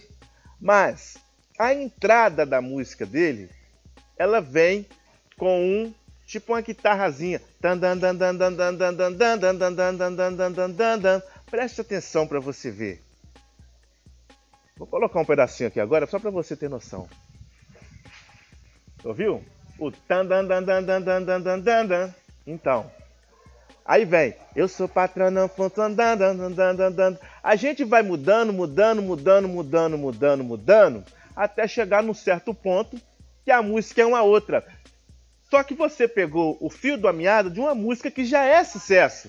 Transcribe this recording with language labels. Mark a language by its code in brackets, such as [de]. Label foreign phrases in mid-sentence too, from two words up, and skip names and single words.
[pt] Mas a entrada da música dele, ela vem com tipo uma guitarrazinha. Preste atenção para você ver. Vou colocar um pedacinho aqui agora só para você ter noção. Ouviu? O tan dan dan dan dan dan dan dan dan dan. Então, aí vem, eu sou patrão não funcionário. Dan dan dan dan dan. A gente vai mudando, até chegar num certo ponto que a música é uma outra. Só que você pegou o fio da meada de uma música que já é sucesso.